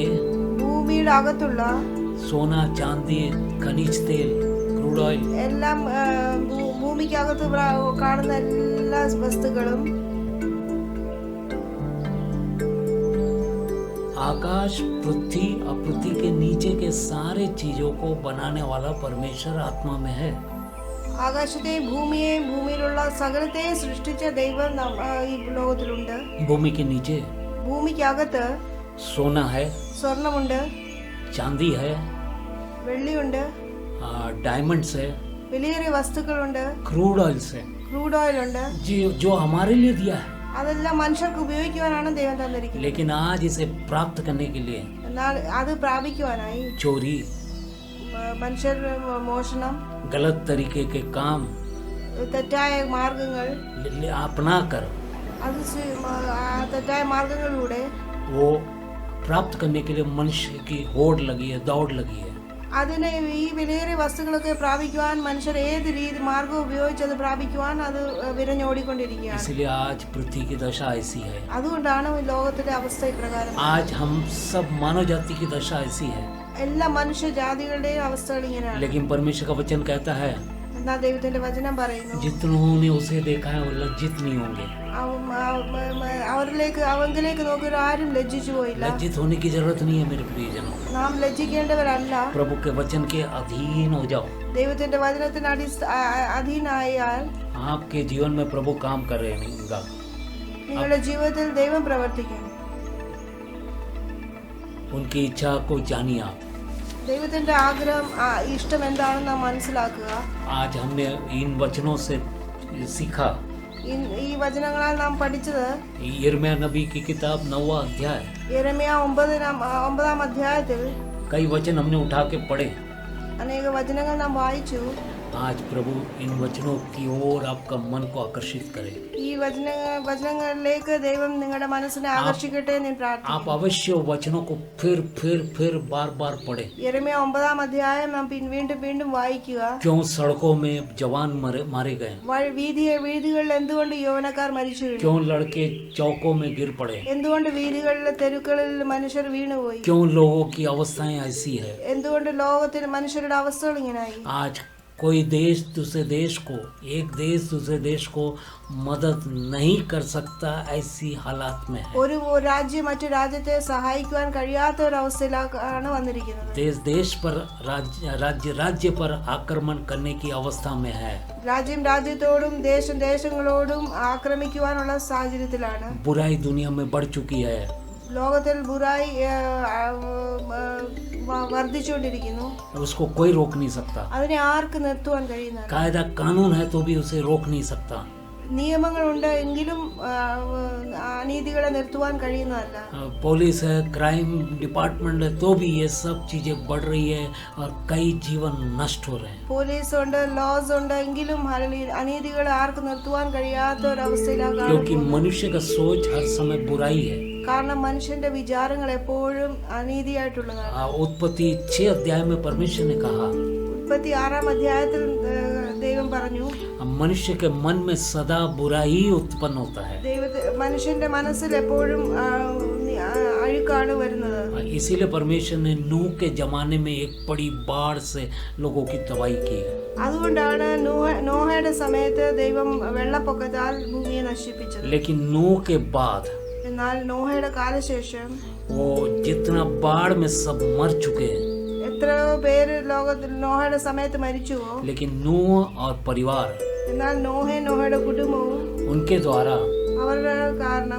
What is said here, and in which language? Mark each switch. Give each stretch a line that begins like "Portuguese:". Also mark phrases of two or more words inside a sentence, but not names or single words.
Malayalam: ഭൂമിയുടെ അകത്തുള്ള
Hindi: सोना, चांदी, खनिज तेल,
English: crude oil,
Malayalam: എല്ലാം, ഭൂമിക്കകത്ത് കാണുന്ന എല്ലാ വസ്തുക്കളും,
Hindi: आकाश, पृथ्वी और पृथ्वी के नीचे के सारे चीजों को बनाने वाला परमेश्वर आत्मा में है।
Malayalam: ആകാശത്തെയും ഭൂമിയെയും ഭൂമിയിലുള്ള സകലത്തെയും സൃഷ്ടിച്ച ദൈവം ഈ ലോകത്തിലുണ്ട്.
Hindi: भूमि के नीचे
Malayalam: ഭൂമിക്കകത്ത്
Hindi: सोना है,
Malayalam: സ്വർണമുണ്ട്,
Hindi: चांदी है,
Malayalam: വെള്ളിയുണ്ട്,
Hindi: डायमंड्स है,
Malayalam: വിലയേറിയ വസ്തുക്കളുണ്ട്,
English: crude oils
Hindi: है,
English: crude oil
Malayalam: ഉണ്ട്.
Hindi: जो हमारे लिए दिया है।
Malayalam: അതെല്ലാം മനുഷ്യർക്ക് ഉപയോഗിക്കുവാനാണ് ദൈവം തന്നിരിക്കുന്നത്.
Hindi: लेकिन आज इसे प्राप्त करने के लिए
Malayalam: എന്നാൽ അത് പ്രാപിക്കുവാനായി
Hindi: चोरी,
Malayalam: മനുഷ്യർ മോഷണം,
Hindi: गलत तरीके के काम
Malayalam: തെറ്റായ മാർഗങ്ങൾ,
Hindi: अपना कर
Malayalam: അത് തെറ്റായ മാർഗങ്ങളിലൂടെ
Hindi: वो प्राप्त करने के लिए मनुष्य की होड़ लगी है, दौड़ लगी है।
Malayalam: അതിനെ ഈ വിലയേറിയ വസ്തുക്കളൊക്കെ പ്രാപിക്കുവാൻ മനുഷ്യർ ഏത് രീതി മാർഗം ഉപയോഗിച്ച് അത് പ്രാപിക്കുവാൻ അത് വിരഞ്ഞോടിക്കൊണ്ടിരിക്കുകയാണ്.
Hindi: इसलिए आज पृथ्वी की दशा ऐसी है.
Malayalam: അതുകൊണ്ടാണ് ലോകത്തിന്റെ അവസ്ഥ ഇപ്രകാരം.
Hindi: आज हम सब मानव जाति की दशा ऐसी है.
Malayalam: എല്ലാ മനുഷ്യജാതികളുടെയും അവസ്ഥകൾ ഇങ്ങനെയാണ്.
Hindi: लेकिन परमेश्वर का वचन कहता है
Malayalam: എന്നാൽ ദൈവത്തിന്റെ വചനം പറയുന്നു,
Hindi: जितनों ने उसे देखा है वो लज्जित नहीं होंगे.
Malayalam: അവങ്കിലേക്ക് നോക്കി ആരും ലജ്ജിച്ചു പോയില്ല.
Hindi: लज्जित होने की जरूरत नहीं है मेरे प्रियजनों.
Malayalam: നാം ലജ്ജിക്കേണ്ടവരല്ല.
Hindi: प्रभु के वचन के अधीन हो जाओ.
Malayalam: ദൈവത്തിന്റെ വചനത്തിന് അധീനായാൽ
Hindi: आपके जीवन में प्रभु काम कर रहे हैं.
Malayalam: നിങ്ങളുടെ ജീവിതത്തിൽ ദൈവം പ്രവർത്തിക്കും.
Hindi: उनकी इच्छा को जानिए आप.
Malayalam: ദൈവത്തിന്റെ ആഗ്രഹം ഇഷ്ടം എന്താണെന്ന് നാം മനസ്സിലാക്കുക.
Hindi: आज हमने इन वचनों से सीखा.
Malayalam: ഈ വചനങ്ങളാൽ നാം പഠിച്ചത്
Hindi: यिर्मयाह नबी की किताब 9वां अध्याय
Malayalam: യെരമ്യാ 9-ാം അധ്യായത്തിൽ
Hindi: कई वचन हमने उठा के पढ़े.
Malayalam: അനേക വചനങ്ങൾ നാം വായിച്ചു.
Hindi: आज प्रभु इन वचनों की ओर आपका मन को आकर्षित करे.
Malayalam: ഈ വചനങ്ങളിലേക്ക് ദൈവം നിങ്ങളുടെ മനസ്സിനെ ആകർഷിക്കട്ടെ എന്ന് പ്രാർത്ഥിക്കുന്നു.
Hindi: आप अवश्य वचनों को फिर बार पढ़े.
Malayalam: യെരമ്യാ 9-ാം അധ്യായം നാം വീണ്ടും വായിക്കുക.
Hindi: क्यों सड़कों में जवान मारे गए?
Malayalam: വീതികളിൽ എന്തുകൊണ്ട് യൗവനക്കാർ മരിച്ചു വീണു?
Hindi: क्यों लड़के चौकों में गिर पड़े?
Malayalam: എന്തുകൊണ്ട് വീതികളിലെ തെരുക്കളിൽ മനുഷ്യർ വീണുപോയി?
Hindi: क्यों लोगों की अवस्थाएं ऐसी है?
Malayalam: എന്തുകൊണ്ട് ലോകത്തിൽ മനുഷ്യരുടെ അവസ്ഥകൾ ഇങ്ങനായി?
Hindi: आज कोई देश दूसरे देश को, एक देश दूसरे देश को मदद नहीं कर सकता ऐसी हालात में है.
Malayalam: ഒരു രാജ്യം മറ്റു രാജ്യത്തെ സഹായിക്കുവാൻ കഴിയാത്ത ഒരു അവസ്ഥയിലാണ് വന്നിരിക്കുന്നത്.
Hindi: देश पर राज्य पर आक्रमण करने की अवस्था में है.
Malayalam: രാജ്യം രാജ്യത്തോടും ദേശങ്ങളോടും ആക്രമിക്കുവാനുള്ള സാഹചര്യത്തിലാണ്.
Hindi: बुराई दुनिया में बढ़ चुकी है.
Malayalam: ലോകത്തിൽ ബുറായി വർദ്ധിച്ചുകൊണ്ടിരിക്കുന്നു.
Hindi: उसको कोई रोक नहीं सकता.
Malayalam: അതിനെ ആർക്ക് നിർത്തുവാൻ കഴിയുന്നില്ല.
Hindi: कायदा कानून है तो भी उसे रोक नहीं सकता.
Malayalam: നിയമങ്ങളുണ്ട് എങ്കിലും അനീതികളെ നിർത്തുവാൻ കഴിയുന്നതല്ല.
Hindi: पुलिस है,
English: crime department
Hindi: है, तो भी ये सब चीजें बढ़ रही है और कई जीवन नष्ट हो रहे हैं.
Malayalam: പോലീസ് ഉണ്ട്, ലോസ് ഉണ്ട് എങ്കിലും അനീതികളെ ആർക്ക് നിർത്തുവാൻ കഴിയാത്ത ഒരു അവസ്ഥയിലാണ്.
Hindi: क्योंकि मनुष्य का सोच हर समय बुराई है.
Malayalam: കാരണം മനുഷ്യന്റെ വിചാരങ്ങൾ എപ്പോഴും അനീതിയായിട്ടുള്ളതാണ്.
Hindi: उत्पत्ति 6 अध्याय में परमेश्वर ने कहा,
Malayalam: ഉൽപ്പത്തി 6-ാം അധ്യായത്തിൽ ദൈവം പറഞ്ഞു,
Hindi: मनुष्य के मन में सदा बुराई उत्पन्न होता है.
Malayalam: മനുഷ്യന്റെ മനസ്സിൽ എപ്പോഴും അഴുക്കാണ് വരുന്നത്.
Hindi: इसीलिए परमेश्वर ने नूह के जमाने में एक बड़ी बाढ़ से लोगों की तबाही की.
Malayalam: അതുകൊണ്ടാണ് നോഹയുടെ സമയത്ത് ദൈവം വെള്ളപ്പൊക്കത്താൽ ഭൂമിയെ നശിപ്പിച്ചത്.
Hindi: लेकिन नूह के बाद
Malayalam: എന്നാൽ നോഹയുടെ കാലശേഷം
Hindi: वो जितना बाढ़ में सब मर चुके हैं.
Malayalam: എത്രയോ പേര് ലോകത്തിൽ നോഹയുടെ സമയത്ത് മരിച്ചുവോ,
Hindi: लेकिन नूह और परिवार,
Malayalam: എന്നാൽ നോഹയുടെ കുടുംബവും
Hindi: उनके द्वारा
Malayalam: അവരുടെ കാരണം